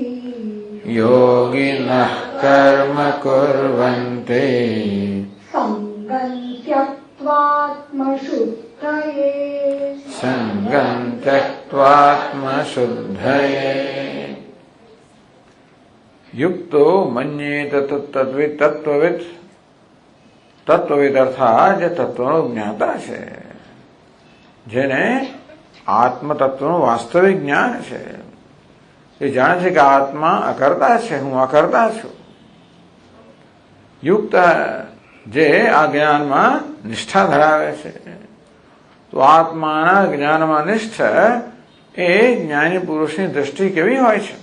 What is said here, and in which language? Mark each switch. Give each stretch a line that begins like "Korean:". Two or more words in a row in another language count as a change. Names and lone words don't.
Sanskrit: योगिनः कर्म कुर्वन्ति सङ्गम् त्यक्त्वात्मशुद्धये सङ्गम् त्यक्त्वात्मशुद्धये युक्तो मन्येत
Gujarati: તત્તદ્વિત તત્વવિદ તત્વવિદ અર્થાત જે તત્વનો જ્ઞાતા છે જેને આત્મતત્વનું વાસ્તવિક જ્ઞાન છે એ જાણે છે કે આત્મા અકર્તા છે, હું અકર્તા છું. યુક્ત જે આ જ્ઞાનમાં નિષ્ઠા ધરાવે છે તો આત્માના જ્ઞાનમાં નિષ્ઠ એ જ્ઞાની પુરુષની દ્રષ્ટિ કેવી હોય છે?